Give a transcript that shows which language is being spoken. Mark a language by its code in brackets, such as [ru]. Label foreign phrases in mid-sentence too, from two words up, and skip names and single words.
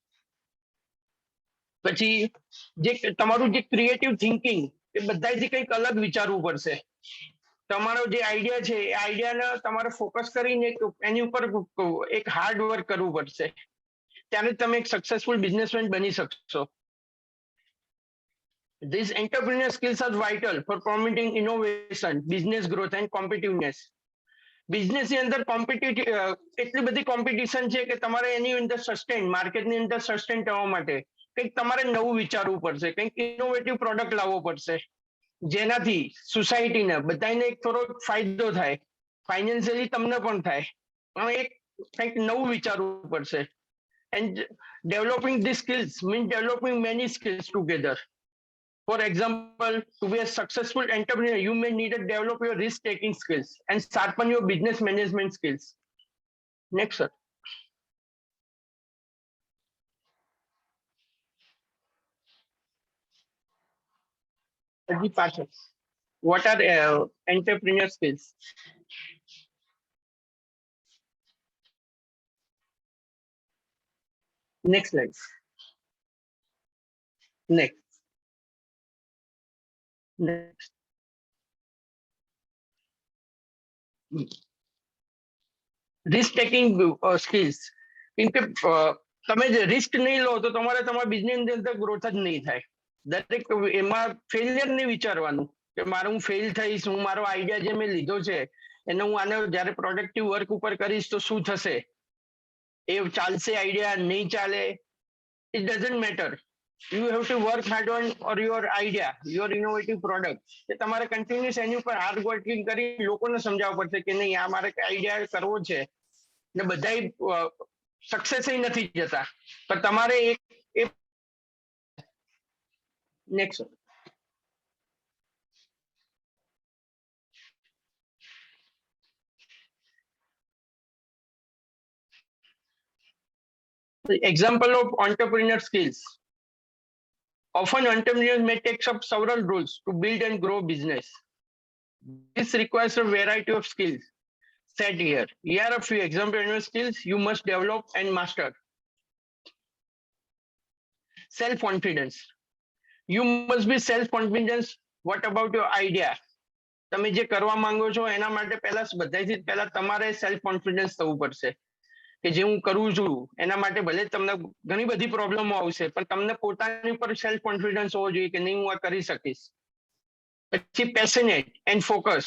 [gu] પછી જે તમારું જે [en] creative thinking [gu] એ બધાથી કંઈક અલગ વિચારવું પડશે તમારો જે આઈડિયા છે એ આઈડિયાને તમારે ફોકસ કરીને એની ઉપર એક [en] hard work [gu] કરવું પડશે ત્યારે તમે એક [en] successful businessman [gu] બની શકશો. [en] These entrepreneurial skills are vital for promoting innovation, business growth and competitiveness. [gu] બિઝનેસ ની અંદર એટલી બધી કોમ્પિટિશન છે કે તમારે એની અંદર સસ્ટેન માર્કેટની અંદર સસ્ટેન થવા માટે કંઈક તમારે નવું વિચારવું પડશે કંઈક [en] innovative product [gu] લાવવો પડશે જેનાથી સોસાયટીને બધાને એક થોડો ફાયદો થાય ફાઇનાન્શિયલી તમને પણ થાય પણ એક કંઈક નવું વિચારવું પડશે [en] and developing these skills means developing many skills together. For example, to be a successful entrepreneur, you may need to develop your risk-taking skills and sharpen your business management skills. Next, sir. What are entrepreneur skills? Next slide. Next. risk taking skills. [gu] કેમ કે તમે જે રિસ્ક નહીં લો તો તમારે તમારા બિઝનેસ ની અંદર ગ્રોથ જ નહીં થાય. દરેક એમાં ફેલિયર નહીં વિચારવાનું કે મારે હું ફેલ થઈશ, હું મારો આઈડિયા જે મેં લીધો છે એને હું આને જ્યારે [en] productive work [gu] ઉપર કરીશ તો શું થશે, એ ચાલશે આઈડિયા, નહીં ચાલે, [en] it doesn't matter. You have to work hard on or your idea, your innovative product. [gu] કે તમારે કન્ટિન્યુઅસ એની ઉપર [en] hard working [gu] કરી લોકોને સમજાવવું પડશે કે નહીં આ મારે આઈડિયા કરવો છે. ને બધા સક્સેસ નથી જતા, પણ તમારે એક નેક્સ્ટ [en] example of entrepreneur skills. Often entrepreneurs may take up several roles to build and grow business. This requires a variety of skills set here. Here are a few example skills you must develop and master. Self-confidence. You must be self-confident. What about your idea? [gu] તમે જે કરવા માંગો છો એના માટે પહેલા તમારે [en] self confidence [gu] થવું પડશે કે જે હું કરું છું એના માટે ભલે તમને ઘણી બધી પ્રોબ્લેમો આવશે પણ તમને પોતાની ઉપર [en] self confidence [gu] હોવો જોઈએ કે નહીં હું આ કરી શકીશ. [en] પછી passionate and focus.